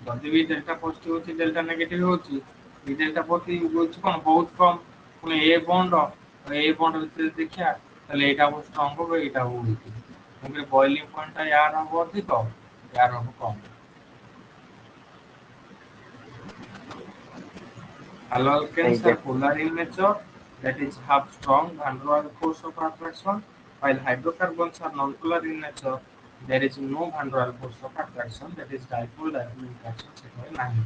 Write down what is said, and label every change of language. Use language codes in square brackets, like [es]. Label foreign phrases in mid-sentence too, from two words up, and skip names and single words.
[or] ଯଦି [en] B delta positive [or] ଅଛି [en] delta negative [or] ହଉଛି [en] B delta positive [or] ହଉଛି କଣ ବହୁତ କମ ପୁଣି ଏ ବଣ୍ଡ ଭିତରେ ଦେଖିବା ତାହେଲେ ଏଇଟା ବହୁତ ଷ୍ଟ୍ରଙ୍ଗ ହବ ଏଇଟା ହବ ୱିକ୍ ତେଣୁକରି [en] boiling point [or] ଟା ୟାର ହବ ଅଧିକ ୟାର ହବ କମ। [en] Haloalkanes [or] ଆଜ୍ଞା [en] are polar in nature, that is have strong van der Waals force of attraction, while hydrocarbons are non-polar in nature, there is no van der Waals force of attraction, that is dipole-dipole interaction [or] ସେଠାରେ ନାହିଁ।